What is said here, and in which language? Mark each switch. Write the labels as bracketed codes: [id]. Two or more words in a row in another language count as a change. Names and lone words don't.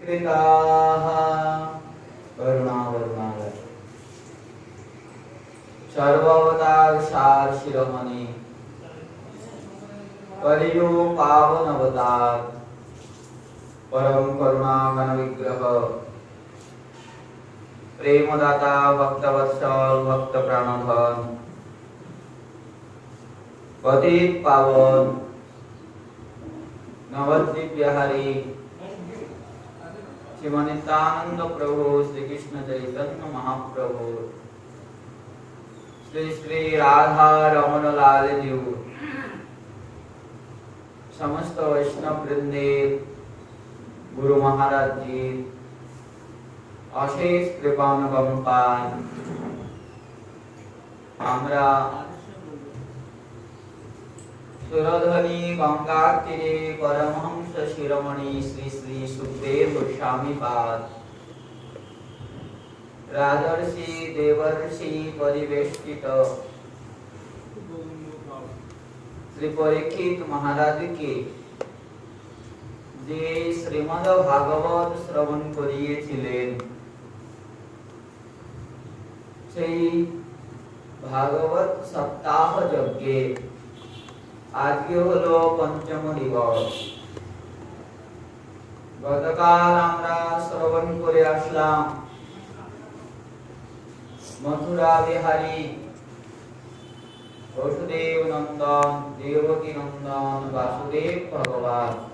[bn] নির্বিকাঃ করুণাবরুণালয় সর্বাবতার সার শিরোমণি কলিযুগ পাবন অবতার পরম করুণা ঘন বিগ্রহ প্রেমদাতা ভক্তবৎসল ভক্ত প্রাণধন পতিত পাবন নবদ্বীপ বিহারী শ্রীমনিতানন্দ প্রভু শ্রী কৃষ্ণ চৈতন্য মহাপ্রভু শ্রী শ্রী রাধা রমন লাল জী সমস্ত বৈষ্ণব বৃন্দে গুরু মহারাজ জী অশেষ কৃপানুগম পান আমরা সুরধনী গঙ্গা তীরে পরমহংস শিরোমণি শ্রী শ্রী সুখদেব গোস্বামী পাদ রাজর্ষি দেবর্ষি পরিবেষ্টিত শ্রী পরীক্ষিত মহারাজ কে যে শ্রীমদ্ ভাগবত শ্রবণ করিয়েছিলেন সেই ভাগবত সপ্তাহ যজ্ঞে আজকে হলো পঞ্চম দিবস। গতকাল আমরা শ্রবণ করে আসলাম মথুরা বিহারী বসুদেব নন্দন দেবকী নন্দন বাসুদেব ভগবান